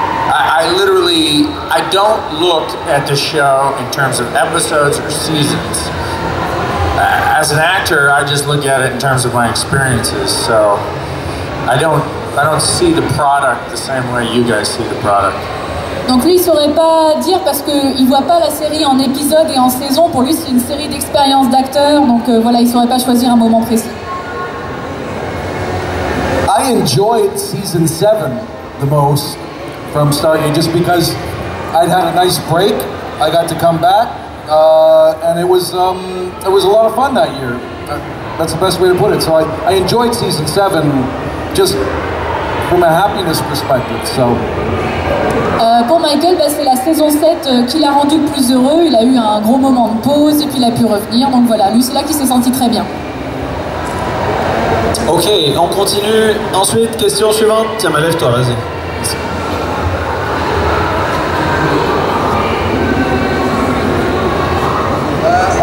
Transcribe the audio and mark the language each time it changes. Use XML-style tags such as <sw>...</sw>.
<en>I literally, I don't look at the show in terms of episodes or seasons. As an actor, I just look at it in terms of my experiences. So I don't see the product the same way you guys see the product.</en> <fr>Donc lui il saurait pas dire parce qu'il voit pas la série en épisode et en saison, pour lui c'est une série d'expériences d'acteurs, donc voilà, il saurait pas choisir un moment précis.</fr> <en>I enjoyed season 7 the most from Stargate just because I'd had a nice break. I got to come back, and it was a lot of fun that year. That's the best way to put it. So I enjoyed season 7 just from a happiness perspective. So.</en> <fr>Pour Michael, c'est la saison 7 qui l'a rendu le plus heureux. Il a eu un gros moment de pause et puis il a pu revenir. Donc voilà, lui c'est là qu'il s'est senti très bien. Ok, on continue. Ensuite, question suivante. Tiens, lève-toi, vas-y.</fr>